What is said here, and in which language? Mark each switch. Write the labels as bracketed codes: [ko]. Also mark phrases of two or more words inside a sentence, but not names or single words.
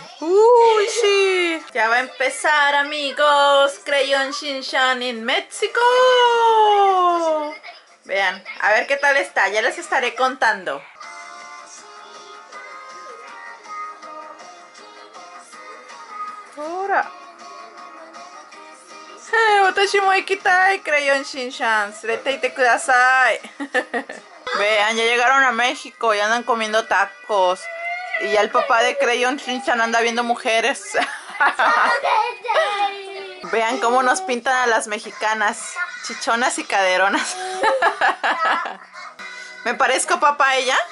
[es] Uy, sí. Ya va a empezar, amigos. Crayon Shin-chan en México. Vean, a ver qué tal está, ya les estaré contando. Ahora. [ja] 私も行きたい, Crayon Shin-chan. すれていてください. [es] Vean, ya llegaron a México y andan comiendo tacos. Y ya el papá de Crayon Shin-chan anda viendo mujeres. Vean cómo nos pintan a las mexicanas. Chichonas y caderonas. ¿Me parezco, papá, a ella?